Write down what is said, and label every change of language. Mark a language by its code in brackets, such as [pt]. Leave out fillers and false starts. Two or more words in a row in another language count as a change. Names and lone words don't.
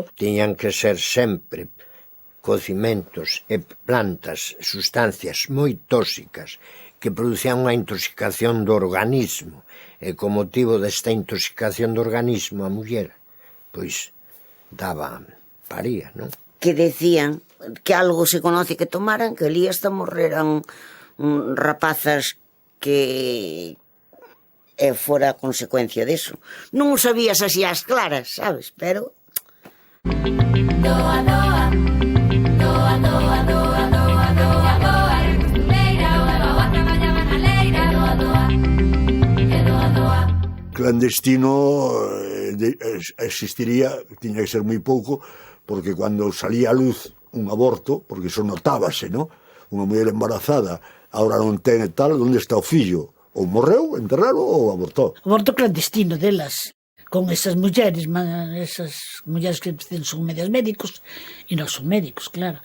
[gl] Tiñan que ser sempre cocimentos e plantas, sustancias moi tóxicas que producían unha intoxicación do organismo, e co motivo desta intoxicación do organismo a muller, pois, paría, non? Que decían que algo se conoce que tomaran, que ali hasta morreran rapazas que fora a consecuencia deso. Non o sabías así ás claras, sabes? Pero... Doa, doa, doa, doa, doa, doa, doa, doa, era costureira, doa, doa, traballaba na leira, doa, doa, e doa, doa. Clandestino existiría, tiña que ser moi pouco, porque cando salía a luz un aborto, porque eso notábase, non? Unha muller embarazada, agora non ten e tal, onde está o fillo? Ou morreu, enterrado, ou abortou? Aborto clandestino delas, con esas mulleres que son medias médicos, e non son médicos, claro.